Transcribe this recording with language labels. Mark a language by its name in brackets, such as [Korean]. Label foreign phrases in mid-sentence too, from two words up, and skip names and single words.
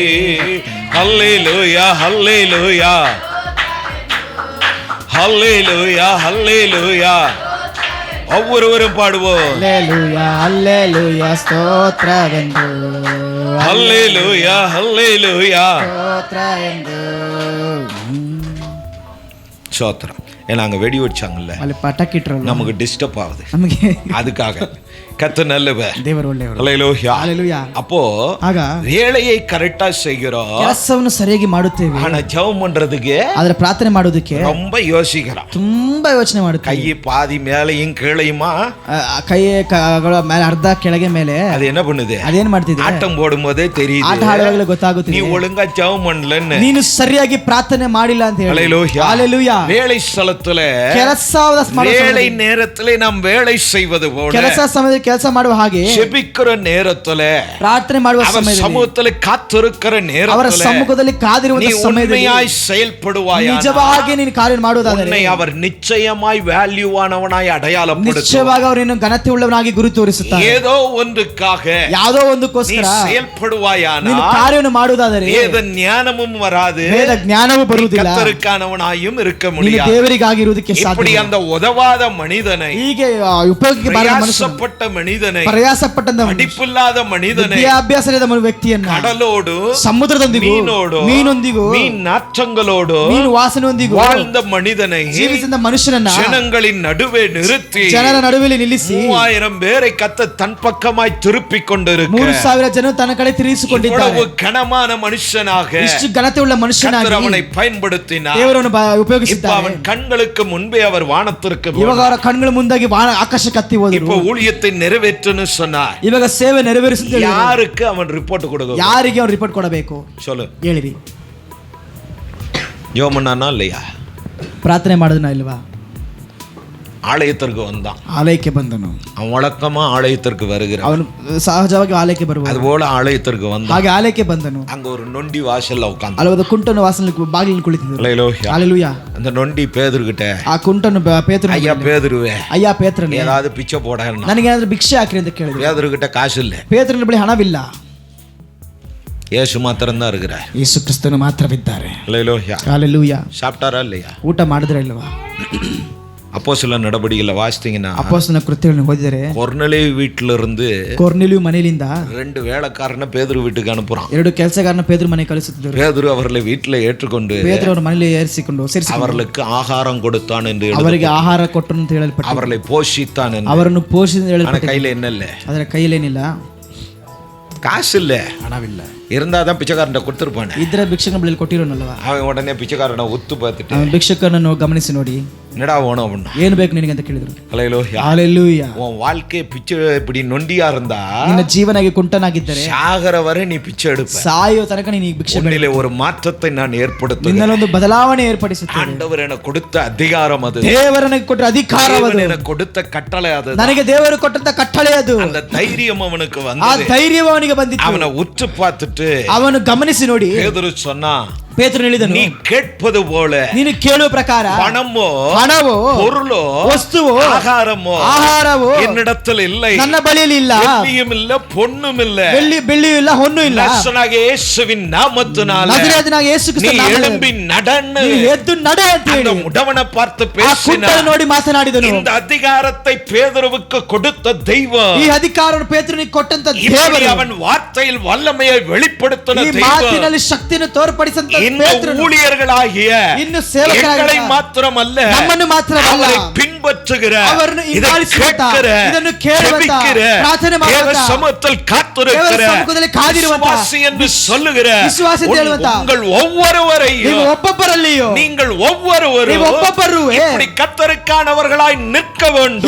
[Tamil] ஹல்லேலூயா ஹல்லேலூயா ஹல்லேலூயா ஹல்லேலூயா. ஒவ்வொருவரும் பாடுவோம். ஹல்லேலூயா ஹல்லேலூயா ಸ್ತೋತ್ರವೆಂದು, ஹல்லேலூயா ஹல்லேலூயா [Kannada] ಸ್ತೋತ್ರವೆಂದು. [Tamil] சோத்திரம். ஏன்னா அங்க வெடி வச்சாங்கல்ல, [Kannada] ಅಲ್ಲಿ ಪಟಾಕಿ ಇಟ್ರಲ್ಲ, [Tamil] நமக்கு டிஸ்டர்ப் ஆகுது, [Kannada] ನಮಗೆ [Tamil] அதுக்காக. கர்த்தர் நல்லவர். [Kannada] ದೇವರು ಒಳ್ಳೆಯವರು. [Tamil] ஹல்லேலூயா. ஹல்லேலೂயா. அப்போ [Kannada] ಆಗ [Tamil] வேலையை கரெக்டா செய்கிறோம், [Kannada] ಕೆಲಸವನ್ನು ಸರಿಯಾಗಿ ಮಾಡುತ್ತೇವೆ. [Tamil] ஆனா ஜெபம் பண்றதுக்கு [Kannada] ಆದ್ರೆ ಪ್ರಾರ್ಥನೆ ಮಾಡೋದಕ್ಕೆ [Tamil] ரொம்ப யோசிக்கிறோம். [Kannada] ತುಂಬಾ ಯೋಚನೆ ಮಾಡುತ್ತೇವೆ. [Tamil] கை பாதி மேலையும் கீழையுமா, [Kannada] ಕೈ ಮೇಲೆ ಅರ್ಧ ಕೆಳಗೆ ಮೇಲೆ. [Tamil] அது என்ன பண்ணுது? [Kannada] ಅದೇನ್ ಮಾಡ್ತಿದೆ? [Tamil] ஆட்டம் போடும் போதே தெரியுது, [Kannada] ಆಟ ಆಡುವಾಗಲೇ [Tamil] நீ [Kannada] ಗೊತ್ತಾಗುತ್ತಿದೆ [Tamil] ஒழுங்கா ஜெபம் பண்ணலன்னு. [Kannada] ನೀನು ಸರಿಯಾಗಿ ಪ್ರಾರ್ಥನೆ ಮಾಡಿಲ್ಲ ಅಂತ ಹೇಳಿ. [Tamil] ஹல்லேலூயா. ஹல்லேலೂயா. வேலை ஸ்தலத்துல [Kannada] ಕೆಲಸ [Tamil] வேலை நேரத்திலே நாம் வேலை செய்வது போல, [Kannada] ಕೆಲಸ ಸಮಯದಲ್ಲಿ ಕೆಲಸ ಮಾಡುವ ಹಾಗೆ [Tamil] ஜெபிக்கிற நேரத்துல, [Kannada] ಪ್ರಾರ್ಥನೆ ಮಾಡುವ [Tamil] அவர் [Kannada] ಸಮಯದಲ್ಲಿ, [Tamil] சமூகத்துல காத்திருக்கிற [Kannada] ಅವರ [Tamil] நேரத்துல [Kannada] ಸಮ್ಮುಖದಲ್ಲಿ [Tamil] நீ [Kannada] ಕಾದಿರುವಂತ ಸಮಯದಲ್ಲಿ [Tamil] உண்மையாய் செயல்படுவாயா, [Kannada] ನಿಜವಾಗಿ ನೀನು ಕಾರ್ಯ ಮಾಡುವುದಾದರೆ [Tamil] உன்னை அவர் நிச்சயமாய் வேல்யூவானவனாய் அடையாளப்படுத்துவார். [Kannada] ನಿಶ್ಚಯವಾಗಿ ಅವರು ನಿನ್ನ ಘನತೆ ಉಳ್ಳವನಾಗಿ ಗುರುತು ತೋರಿಸುತ್ತಾರೆ. [Tamil] ஏதோ ஒன்றுக்காக [Kannada] ಯಾವುದೋ [Tamil] நீ [Kannada] ಒಂದಕ್ಕೋಸ್ಕರ [Tamil] செயல்படுவாயானா [Kannada] ನೀನು ಕಾರ್ಯವನ್ನು ಮಾಡುವುದಾದರೆ [Tamil] வேத ஞானமும் வராது, [Kannada] ವೇದ ಜ್ಞಾನವೂ ಬರುವುದಿಲ್ಲ, [Tamil] கர்த்தருக்கானவனாயும் இருக்க [Kannada] ನೀನು [Tamil] முடியாது. [Kannada] ದೇವರಿಗಾಗಿರುವುದಕ್ಕೆ [Tamil] இப்படி [Kannada] ಸಾಧ್ಯ. [Tamil] அந்த உதவாத மனிதனை, [Kannada] ಹೀಗೆ ಉಪಯೋಗಕ್ಕೆ ಬಾರದ ಮನುಷ್ಯನು, [Tamil] பிரயாசப்பட்ட மனிதனை, [Kannada] ಪ್ರಯಾಸಪಟ್ಟಂತ [Tamil] படிப்பில்லாத ಮನಿದனை, [Kannada] ವಿದ್ಯಾಭ್ಯಾಸ ಇಲ್ಲದ ವ್ಯಕ್ತಿಯನ್ನ [Tamil] கடலோடு [Kannada] ಸಮುದ್ರದೊಂದಿಗೂ ಮೀನೊಂದಿಗೂ [Tamil] மீன் நாற்றங்களோடு [Kannada] ಮೀನು ವಾಸನೆಯೊಂದಿಗೂ [Tamil] வாழ்ந்த மனிதனை [Kannada] ಜೀವಿಸಿದ ಮನುಷ್ಯನನ್ನ [Tamil] ஜனங்களின் நடுவே நிறுத்தி [Kannada] ಜನರ ನಡುವೆ ನಿಲ್ಲಿಸಿ [Tamil] 3000 பேரை கர்த்தர் தன் பக்கமாய் திருப்பிக் கொண்டிருக்க [Kannada] 3000 ಜನ ತನ್ನ ಕಡೆ ತಿರುಗಿಸಿಕೊಂಡಿದ್ದಾರೆ. [Tamil] இவ்வளவு கனமான மனுஷனாக [Kannada] ಇಷ್ಟು ಘನತೆ ಉಳ್ಳ ಮನುಷ್ಯನಾಗಿ [Tamil] கர்த்தர் அவனை பயன்படுத்தினார். [Kannada] ದೇವರನ್ನು [Tamil] இப்ப [Kannada] ಉಪಯೋಗಿಸಿದ್ದಾರೆ. [Tamil] அவன் கண்களுக்கு முன்பே அவர் வானத்திற்கு [Kannada] ಇವಾಗ ಅವರ ಕಣ್ಗಳ ಮುಂದಾಗಿ ಆಕಾಶಕ್ಕೆ ಹತ್ತಿ ಹೋದರು. [Tamil] இப்ப ஊழியத்தை நிறைவேற்றுன்னு சொன்னார். [Kannada] ಇವಾಗ ಸೇವೆ ನೆರವೇರಿಸುತ್ತೆ. [Tamil] யாருக்கு அவன் ரிப்போர்ட் கொடுக்க? [Kannada] ಯಾರಿಗೆ ಅವನು ರಿಪೋರ್ಟ್ ಕೊಡಬೇಕು [Tamil] சொல்லு. [Kannada] ಹೇಳಿರಿ. [Tamil] யோமனானா இல்லையா? [Kannada] ಪ್ರಾರ್ಥನೆ ಮಾಡೋದನ್ನ ಇಲ್ವಾ? [Tamil] ஆலயத்திற்கு வந்தான், [Kannada] ಆಲಯಕ್ಕೆ ಬಂದನು. [Tamil] அவன் வழக்கமா ஆலயத்திற்கு வருகிறான், [Kannada] ಅವನು ಸಹಜವಾಗಿ ಆಲಯಕ್ಕೆ ಬರುವುದು. [Tamil] அதுபோல ஆலயத்திற்கு வந்தான். [Kannada] ಹಾಗೆ ಆಲಯಕ್ಕೆ ಬಂದನು. [Tamil] அங்க ஒரு நொண்டி வாசல்ல உட்கார்ந்து, [Kannada] ಅಲ್ಲೊಂದು ಕುಂಟನು ವಾಸನಲ್ಲಿ ಬಾಗಿಲಿನಲ್ಲಿ ಕುಳಿತಿದ್ದರು. [Tamil] ஹல்லேலூயா. ஹல்லேலೂயா. அந்த நொண்டி பேதுருகிட்ட, [Kannada] ಆ ಕುಂಟನು ಪೇತ್ರನು, [Tamil] ஐயா பேதுருவே, [Kannada] ಅಯ್ಯ ಪೇತ್ರನೇ, [Tamil] ஏதாவது பிச்சை போட, [Kannada] ನನಗೇನಾದ್ರೂ ಭಿಕ್ಷೆ ಹಾಕಿರಿ ಅಂತ ಕೇಳಿದ್ರು. [Tamil] பேதுருகிட்ட காசு இல்ல, [Kannada] ಪೇತ್ರನ ಬಳಿ ಹಣವಿಲ್ಲ. [Tamil] இயேசு மாத்திரம் தான் இருக்கிறார். [Kannada] ಯೇಸು ಕ್ರಿಸ್ತನು ಮಾತ್ರವಿದ್ದಾರೆ. [Tamil] ஹல்லேலூயா. ஹல்லேலೂயா. சாப்பிட்டாரா இல்லையா? [Kannada] ಊಟ ಮಾಡಿದ್ರೆ ಇಲ್ವಾ? [Tamil] அப்போஸ்தலர் நடபடிகளை வாசித்தீங்கன்னா, [Kannada] ಅಪೊಸ್ತಲನ ಕೃತ್ಯಗಳನ್ನು ಓದಿದರೆ [Tamil] கொர்நேலியு வீட்டில இருந்து [Kannada] ಕೊರ್ನೆಲಿಯು ಮನೆಯಿಂದ [Tamil] 2 வேலைக்காரனை பேதுரு வீட்டுக்கு அனுப்புறான். [Kannada] 2 ಕೆಲಸಗಾರನ ಪೇತ್ರ ಮನೆ ಕಳಿಸುತ್ತಿದ್ದರು. [Tamil] பேதுரு அவர்களை வீட்டில் ஏற்றுக்கொண்டு [Kannada] ಪೇತ್ರ ಅವರ ಮನೆಯಲ್ಲಿ ಸೇರಿಸಿಕೊಂಡು [Tamil] அவர்களுக்கு ஆகாரம் கொடுத்தான் என்று [Kannada] ಅವರಿಗೆ ಆಹಾರ ಕೊಟ್ಟನು ಅಂತ ಹೇಳಲ್ಪಟ್ಟಿದೆ. [Tamil] அவர்களை போஷித்தான் என்று. [Kannada] ಅವರನ್ನು ಪೋಷಿಸಿದ ಹೇಳಲ್ಪಟ್ಟಿದೆ. [Tamil] கையில என்ன இல்ல, [Kannada] ಅದರ ಕೈಯಲ್ಲೇನಿಲ್ಲ, [Tamil] காசு இல்ல, [Kannada] ಹಣವಿಲ್ಲ. [Tamil] இருந்தாதான் பிச்சைக்காரன் கொடுத்திருப்பானே. [Kannada] ಇದ್ರೆ ಭಿಕ್ಷಕನ ಬಳಿ ಕೊಟ್ಟಿರೋನಲ್ವಾ? [Tamil] அவன் உடனே பிச்சைக்காரனை ஒத்து பார்த்துட்டு, [Kannada] ಅವನು ಭಿಕ್ಷಕನನ್ನು ಗಮನಿಸಿ ನೋಡಿ, [Tamil] என்னடா வேணும் அப்படின்னா, [Kannada] ಏನು ಬೇಕು ನಿನಗೆ ಅಂತ ಕೇಳಿದ್ರು. [Tamil] ஹல்லேலூயா. ஹல்லேலூயா. உன் வாழ்க்கை பிச்சை இப்படி நொண்டியா இருந்தா, [Kannada] ನಿನ್ನ ಜೀವನಕ್ಕೆ ಕುಂಟನಾಗಿದ್ದರೆ [Tamil] சாகர வரை நீ பிச்சை எடுப்ப. [Kannada] ಸಾಯೋ ತನಕ ನೀನು ಭಿಕ್ಷೆ ಬೇಡ. [Tamil] உன்னிலே ஒரு மாற்றத்தை நான் ஏற்படுத்துகிறேன். [Kannada] ನಿನ್ನಲ್ಲೊಂದು ಬದಲಾವಣೆ ಏರ್ಪಡಿಸುತ್ತೇನೆ. [Tamil] ஆண்டவர் எனக்கு கொடுத்த அதிகாரம் அது, [Kannada] ದೇವರು ನನಗೆ ಕೊಟ್ಟ ಅಧಿಕಾರ ಅದು, [Tamil] தேவன் எனக்கு கொடுத்த கட்டளை அது, [Kannada] ನನಗೆ ದೇವರು ಕೊಟ್ಟಂತ ಕಟ್ಟಳೆ ಅದು. [Tamil] அந்த தைரியம் அவனுக்கு [Kannada] ಆ [Tamil] வந்தது. [Kannada] ಧೈರ್ಯವು ಅವನಿಗೆ ಬಂದಿತ್ತು. [Tamil] அவனை உற்று பார்த்துட்டு [Kannada] ಅವನು ಗಮನಿಸಿ ನೋಡಿ [Tamil] பேதுரு சொன்னா, [Kannada] ಪೇತ್ರನು ಹೇಳಿದನು, [Tamil] நீ கேட்பது போல [Kannada] ನೀನು ಕೇಳುವ ಪ್ರಕಾರ [Tamil] பணமோ [Kannada] ಹಣವೋ [Tamil] பொருளோ [Kannada] ವಸ್ತುವೋ [Tamil] ஆகாரமோ [Kannada] ಆಹಾರವೋ [Tamil] என்னிடத்தில் இல்லை, [Kannada] ನನ್ನ ಬಳಿಯಲ್ಲಿ ಇಲ್ಲ, [Tamil] வெள்ளியும் இல்ல பொன்னும் இல்ல, [Kannada] ಬೆಳ್ಳಿಯೂ ಇಲ್ಲ, ಹೊನ್ನು ಇಲ್ಲ, [Tamil] நசனாகிய இயேசுவின் நாமத்தினால [Kannada] ನಜರೇತಿನಾಗ ಯೇಸು [Tamil] நீ [Kannada] ಕ್ರಿಸ್ತನ ನಾಮದಲ್ಲಿ [Tamil] எழும்பி நடன்னு [Kannada] ನೀನು ಎದ್ದು ನಡೆ ಅಂತ [Tamil] அந்த [Kannada] ಹೇಳಿ [Tamil] முடவனை பார்த்து [Kannada] ಆ [Tamil] பேசினார். [Kannada] ಕುಂಟನು ನೋಡಿ ಮಾತನಾಡಿದನು. [Tamil] இந்த அதிகாரத்தை பேதுருவுக்கு கொடுத்த தெய்வம், [Kannada] ಈ ಅಧಿಕಾರವನ್ನು ಪೇತ್ರನಿಗೆ ಕೊಟ್ಟಂತ [Tamil] இப்படி [Kannada] ದೇವರು, [Tamil] அவன் வார்த்தையில் வல்லமையை வெளிப்படுத்தின [Kannada] ಈ [Tamil] தெய்வம், [Kannada] ಮಾತಿನಲ್ಲಿ ಶಕ್ತಿಯನ್ನು ತೋರ್ಪಡಿಸಂತ ಪೇತ್ರನು [Tamil] ஊழியர்களாகிய [Kannada] ಇನ್ನು ಸೇವಕರಾಗಿರುವ [Tamil] எங்களை மாத்திரமல்ல [Kannada] ನಮ್ಮನ್ನು ಮಾತ್ರವಲ್ಲ [Tamil] அவரை பின்பற்றுகிற [Kannada] ಅವರನ್ನು [Tamil] இதை [Kannada] ಹಿಂಬಾಲಿಸುವಂತ, [Tamil] கேட்கிற [Kannada] ಇದನ್ನು ಕೇಳುವಂತ, [Tamil] ஜெபிக்கிற [Kannada] ಪ್ರಾರ್ಥನೆ [Tamil] தேவ [Kannada] ಮಾಡುವಂತ, [Tamil] சமூகத்தில் [Kannada] ದೇವರ [Tamil] காத்திருக்கிற [Kannada] ಸಮ್ಮುಖದಲ್ಲಿ ಕಾದಿರುವಂತ, [Tamil] விசுவாசி என்று சொல்லுகிற விசுவாசி என்று ಹೇಳುವಂತ, உங்கள் ஒவ்வொருவரையும் [Kannada] ನೀವು ಒಬ್ಬೊಬ್ಬರಲ್ಲಿಯೂ [Tamil] நீங்கள் ஒவ்வொருவரும் [Kannada] ನೀವು ಒಬ್ಬೊಬ್ಬರು [Tamil] இப்படி கர்த்தருக்கானவர்களாய் நிற்க வேண்டும்.